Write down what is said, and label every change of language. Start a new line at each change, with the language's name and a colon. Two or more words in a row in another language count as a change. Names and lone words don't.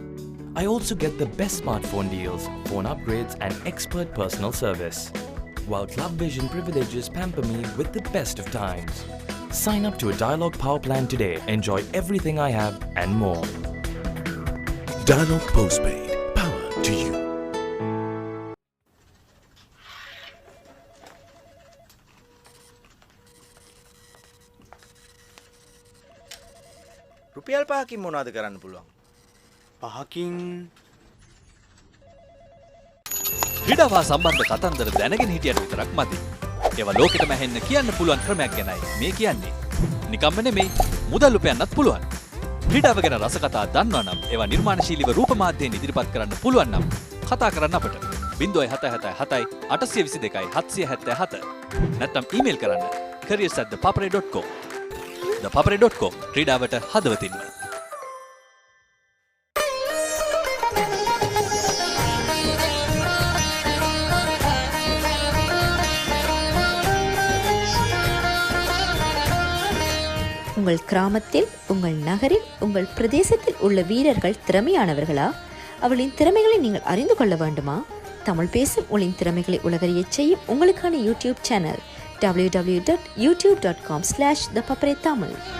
English: I also get the best smartphone deals, phone upgrades and expert personal service. While Club Vision privileges pamper me with the best of times. Sign up to a Dialog Power plan today. Enjoy everything I have and more. Dialog Postpaid. Power to you.
Sinhala: රුපියල් 5කින් මොනවද කරන්න පුළුවන්? 5කින් ක්‍රීඩාවා සම්බන්ධ කතන්දර දැනගෙන හිටියට විතරක් මදි. ඒවා ලෝකෙටම ඇහෙන්න කියන්න පුළුවන් ක්‍රමයක් ගැනයි මේ කියන්නේ. නිකම්ම නෙමෙයි, මුදල් උපයන්නත් පුළුවන්. ක්‍රීඩාව ගැන රස කතා දන්නවා නම් ඒවා නිර්මාණශීලීව රූප මාධ්‍යයෙන් ඉදිරිපත් කරන්න පුළුවන් නම් කතා කරන්න අපට 0777 822 777 නැත්නම් ඊමේල් කරන්න careers@thepapare.com. ThePapare.com ක්‍රීඩාවට හදවතින්ම.
Tamil: உங்கள் கிராமத்தில், உங்கள் நகரில், உங்கள் பிரதேசத்தில் உள்ள வீரர்கள் திறமையானவர்களா? அவளின் திறமைகளை நீங்கள் அறிந்து கொள்ள வேண்டுமா? தமிழ் பேசும் உங்களின் திறமைகளை உலகறியச் செய்யும் உங்களுக்கான
English: YouTube channel
Tamil: www.youtube.com/ThePapare Tamil.